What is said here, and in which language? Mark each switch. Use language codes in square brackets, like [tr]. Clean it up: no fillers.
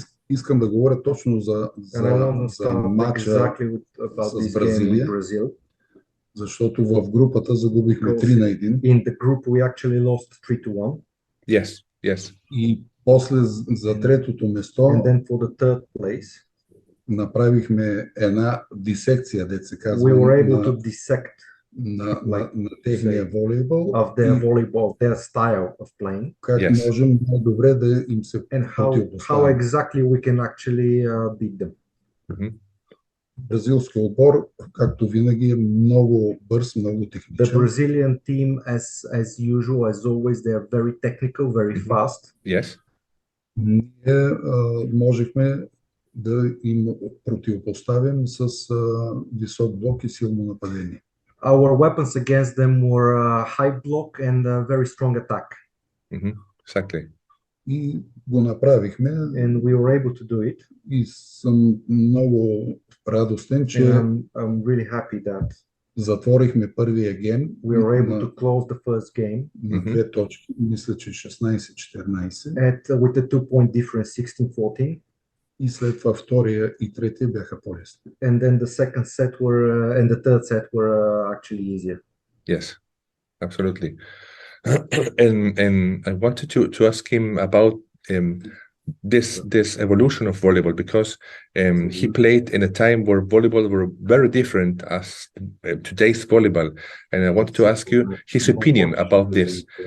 [bg] Искам да говоря точно за матча с Бразилия, защото в групата загубихме 3-1. [en] In the group we actually lost 3-1. Yes. [bg] И после за третото место [en] and then for the third place [bg] направихме една дисекция, дето се казва, [en] we were able to dissect [bg] на техния волейбол, [en] of their volleyball, their style of playing. [bg] Как можем добре да им се [en] how exactly we can actually beat them. [bg] Бразилският отбор, както винаги, е много бърз, много техничен. [en] The Brazilian team, as usual, as always, they are very technical, very fast. Yes. [bg] Ние можехме да им противопоставим с висок блок и силно нападение. [en] Our weapons against them were high block and very strong attack. Exactly. [bg] И го направихме. [en] And we were able to do it. [bg] И съм много радостен, че [en] I'm really happy that [bg] затворихме първия гейм. [en] We were able to close the first game. [bg] На 2 точки, мисля, че 16-14. [en] With a 2-point difference, 16-14. [bg] И след това втория и третия бяха по-лесни. [en] And then the second set were and the third set were actually easier. Yes, absolutely. And I wanted to ask him about this evolution of volleyball, because he played in a time where volleyball were very different as today's volleyball, and I wanted to ask you his opinion about this.